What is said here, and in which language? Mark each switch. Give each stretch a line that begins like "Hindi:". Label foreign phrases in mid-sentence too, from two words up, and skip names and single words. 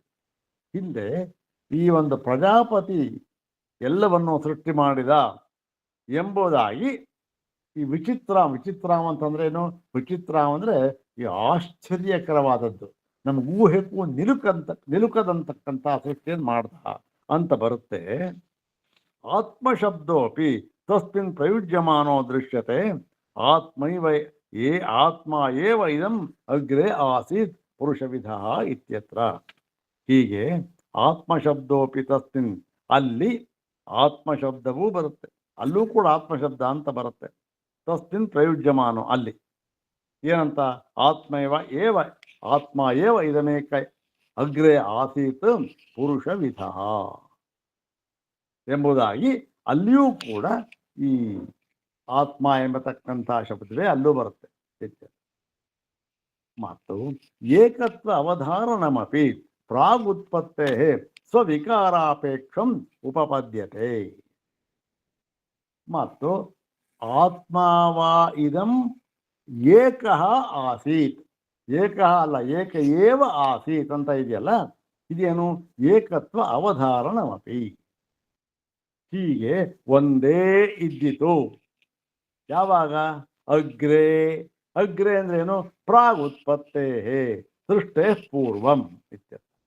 Kannada: ಹಿಂದೆ ಈ ಒಂದು ಪ್ರಜಾಪತಿ ಎಲ್ಲವನ್ನು ಸೃಷ್ಟಿ ಮಾಡಿದ ಎಂಬುದಾಗಿ ಈ ವಿಚಿತ್ರಾಮ್ ಅಂತಂದ್ರೆ ಏನು? ವಿಚಿತ್ರಾಮ್ ಅಂದ್ರೆ ಈ ಆಶ್ಚರ್ಯಕರವಾದದ್ದು, ನಮ್ಗೆ ಊಹೆಗೂ ನಿಲುಕದಂತಕ್ಕಂಥ ಸೃಷ್ಟಿಯನ್ನು ಮಾಡ್ದ ಅಂತ ಬರುತ್ತೆ.
Sanskrit: ಆತ್ಮಶಬ್ದೋಪಿ ತಸ್ಮಿನ್ ಪ್ರಯುಜ್ಯಮಾನೋ ದೃಶ್ಯತೆ. ಆತ್ಮ ಏವ ಇದಂ ಅಗ್ರೆ ಆಸೀತ್ ಪುರುಷವಿಧ ಇತ್ಯತ್ರ.
Kannada: ಹೀಗೆ
Sanskrit: ಆತ್ಮಶಬ್ದೋಪಿ ತಸ್ಮಿನ್,
Kannada: ಅಲ್ಲಿ ಆತ್ಮಶಬ್ದವೂ ಬರುತ್ತೆ, ಅಲ್ಲೂ ಕೂಡ ಆತ್ಮಶಬ್ದ ಅಂತ ಬರುತ್ತೆ.
Sanskrit: ತಸ್ಮಿನ್ ಪ್ರಯುಜ್ಯಮಾನೋ,
Kannada: ಅಲ್ಲಿ ಏನಂತ?
Sanskrit: ಆತ್ಮ ಏವ ಇದಮೇಕ ಅಗ್ರೆ ಆಸೀತ್ ಪುರುಷವಿಧ
Kannada: ಎಂಬುದಾಗಿ ಅಲ್ಲಿಯೂ ಕೂಡ ಈ ಆತ್ಮ ಎಂಬತಕ್ಕಂಥ ಶಬ್ದವೇ ಅಲ್ಲೂ ಬರುತ್ತೆ.
Sanskrit: ಮತ್ತು ಏಕತ್ವ ಅವಧಾರಣಮಪಿ ಪ್ರಾಗುತ್ಪತ್ತೇ ಸ್ವವಿಕಾರಾಪೇಕ್ಷಂ ಉಪಪದ್ಯತೆ.
Kannada: ಮತ್ತು
Sanskrit: ಆತ್ಮಾವಾ ಇದಂ ಏಕಃ ಆಸೀತ್, ಏಕಃ ಅಲ್ಲ ಏಕ ಏವ ಆಸೀತ್
Kannada: ಅಂತ ಇದೆಯಲ್ಲ, ಇದೇನು?
Sanskrit: ಏಕತ್ವ ಅವಧಾರಣಮಪಿ,
Kannada: ಹೀಗೆ ಒಂದೇ ಇದ್ದಿತು. ಯಾವಾಗ? ಅಗ್ರೆ. ಅಗ್ರೆ ಅಂದ್ರೆ ಏನು?
Sanskrit: ಪ್ರಾಗುತ್ಪತ್ತೇ ಸೃಷ್ಟೇ ಪೂರ್ವಂ ಇತ್ಯರ್ಥ.